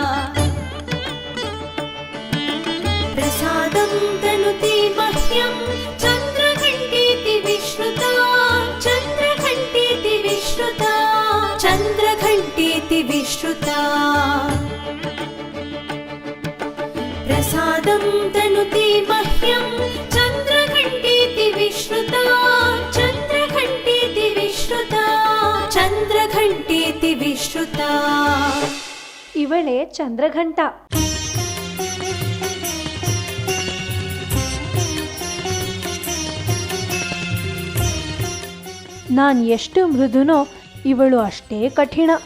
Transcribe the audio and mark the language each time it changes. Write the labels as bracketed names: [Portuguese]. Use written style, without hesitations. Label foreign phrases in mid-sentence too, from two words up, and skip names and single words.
[Sanskrit] प्रसादं तनुते मह्यं चन्द्रघण्टेति विश्रुता चन्द्रघण्टेति विश्रुता चन्द्रघण्टेति विश्रुता प्रसादं तनुते मह्यं चन्द्रघण्टेति विश्रुता चन्द्रघण्टेति विश्रुता चन्द्रघण्टेति विश्रुता [Kannada] ಇವಳೇ ಚಂದ್ರಘಂಟ. ನಾನು ಎಷ್ಟು ಮೃದುನೋ ಇವಳು ಅಷ್ಟೇ ಕಠಿಣ.